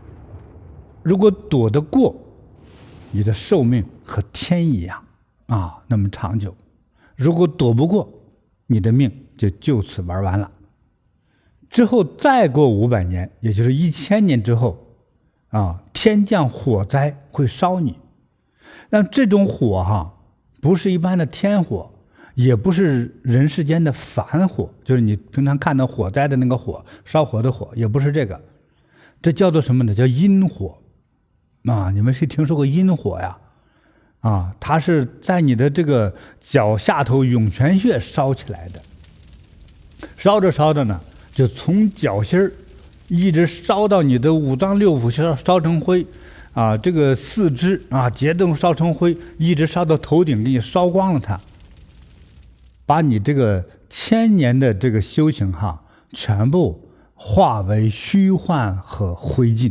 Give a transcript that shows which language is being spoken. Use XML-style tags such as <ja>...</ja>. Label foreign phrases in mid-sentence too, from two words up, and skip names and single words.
<zh>如果躲得過，你的壽命和天一樣那麼長久；如果躲不過，你的命就此玩完了。之後再過500年，也就是1000年之後天降火災會燒你。那這種火不是一般的天火，也不是人世間的凡火，就是你平常看到火災的那個火，燒火的火，也不是這個。這叫做什麼呢？叫陰火你們誰聽說過陰火呀？它是在你的這個腳下頭湧泉穴燒起來的，燒着燒着呢，就從腳心一直燒到你的五臟六腑，燒成灰這個四肢結凍燒成灰，一直燒到頭頂，給你燒光了它，把你這個1000年的這個修行全部化為虛幻和灰燼。</zh>